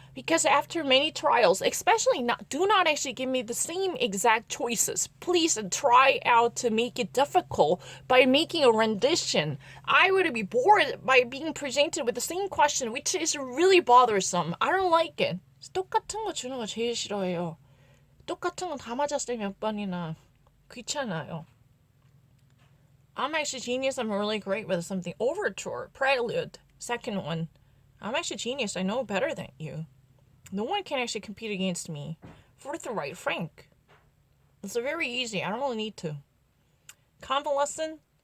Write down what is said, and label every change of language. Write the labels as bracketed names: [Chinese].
[English] Because after many trials, especially do not actually give me the same exact choices. Please try out to make it difficult by making a rendition. I would be bored by being presented with the same question, which is really bothersome. I don't like it. [Korean] 똑같은 거 주는 거 제일 싫어해요. 똑같은 거 다 맞았을 때 몇 번이나. 귀찮아요. [English] I'm actually genius. I'm really great with something. Overture, prelude, second one. I'm actually genius. I know better than you. No one can actually compete against me. Forthright, frank. It's very easy. I don't really need to. Convalescent.